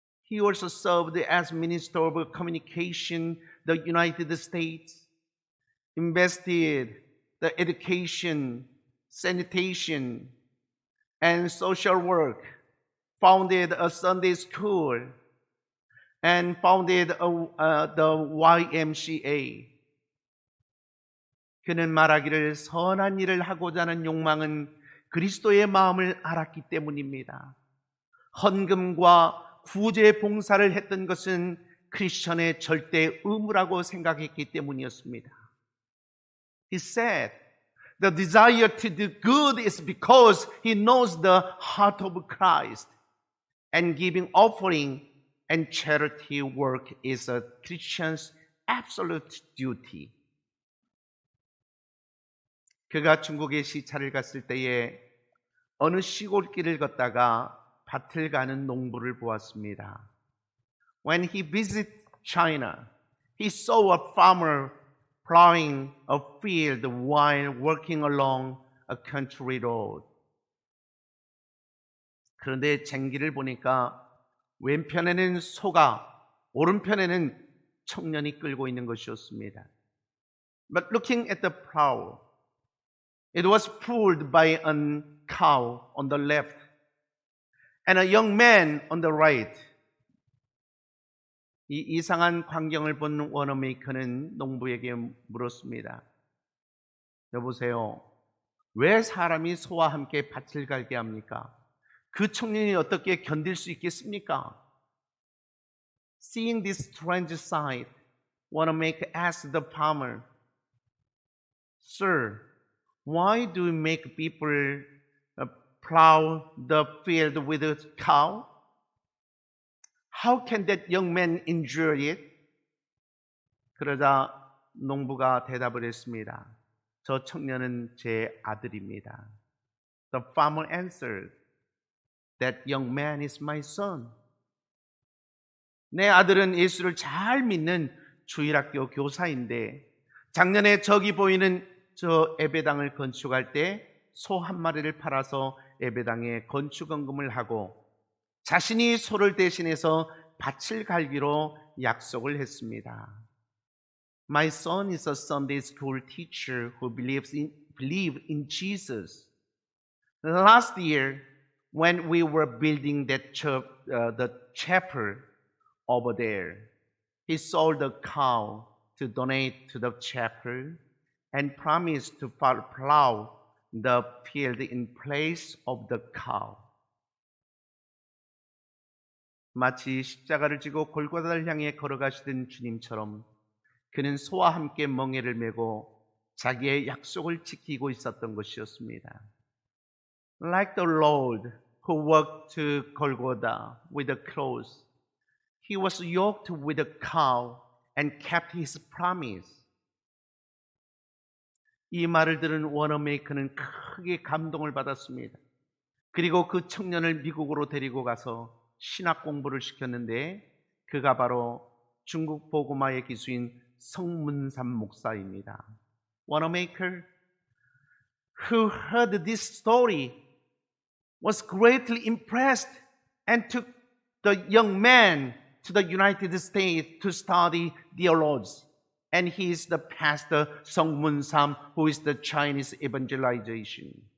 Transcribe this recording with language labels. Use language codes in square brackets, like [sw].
[en] He also served as Minister of Communication, the United States, invested the education, sanitation, and social work, founded a Sunday school, and founded the YMCA. [ko] 그는 말하기를 선한 일을 하고자 하는 욕망은 그리스도의 마음을 알았기 때문입니다. 헌금과 구제 봉사를 했던 것은 크리스천의 절대 의무라고 생각했기 때문이었습니다. [en] He said, the desire to do good is because he knows the heart of Christ, and giving offering and charity work is a Christian's absolute duty. [ko] 그가 중국에 시차를 갔을 때에 어느 시골길을 걷다가 밭을 가는 농부를 보았습니다. [en] When he visited China, he saw a farmer plowing a field while working along a country road. [ko] 그런데 쟁기를 보니까 왼편에는 소가, 오른편에는 청년이 끌고 있는 것이었습니다. [en] But looking at the plow, it was pulled by a cow on the left and a young man on the right. [ko] 이 이상한 광경을 본 워너메이커는 농부에게 물었습니다. 여보세요, 왜 사람이 소와 함께 밭을 갈게 합니까? 그 청년이 어떻게 견딜 수 있겠습니까? [en] Seeing this strange sight, Wanamaker asked the farmer, Sir, why do you make people plow the field with a cow? How can that young man endure it? [ko] 그러자 농부가 대답을 했습니다. 저 청년은 제 아들입니다. [en] The farmer answered, That young man is my son. [ko] 내 아들은 예수를 잘 믿는 주일학교 교사인데 작년에 저기 보이는 저 예배당을 건축할 때 소 한 마리를 팔아서 예배당에 건축원금을 하고 자신이 소를 대신해서 밭을 갈기로 약속을 했습니다. [en] My son is a Sunday school teacher who believes in Jesus. Last year, when we were building that the chapel over there, he sold a cow to donate to the chapel and promised to plow the field in place of the cow. [ko] 마치 십자가를 지고 골고다를 향해 걸어가시던 주님처럼 그는 소와 함께 멍에를 메고 자기의 약속을 지키고 있었던 것이었습니다. [en] Like the Lord who walked to Golgotha with a cross, he was yoked with a cow and kept his promise. [ko] 이 말을 들은 워너메이커는 크게 감동을 받았습니다. 그리고 그 청년을 미국으로 데리고 가서 신학 공부를 시켰는데 그가 바로 중국 복음화의 기수인 성문삼 목사입니다. [en] Wanamaker, who heard this story, was greatly impressed and took the young man to the United States to study theology. And he is the pastor Song Mun-sam, who is the Chinese evangelization.